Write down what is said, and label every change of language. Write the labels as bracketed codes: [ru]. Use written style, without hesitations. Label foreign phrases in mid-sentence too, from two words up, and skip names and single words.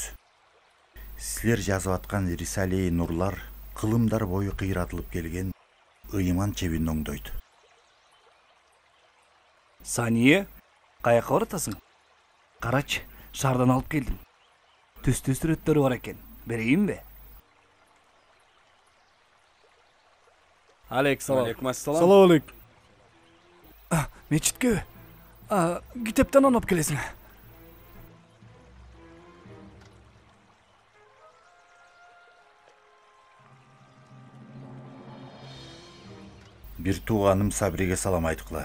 [ky] Силер жазып аткан Рисалеи Нурлар кылымдар бою кыйратылып келген ыйман чебин оңдойт. Сание, каяка баратасың? Карачы, шаардан алып келдим. Түстүү сүрөттөрү бар экен. Берейинби? [ar] عليكم السلام. سلام عليكم. [ky] Мечитке китептен алып келесиң. Бир тууганым Сабриге салам айткыла.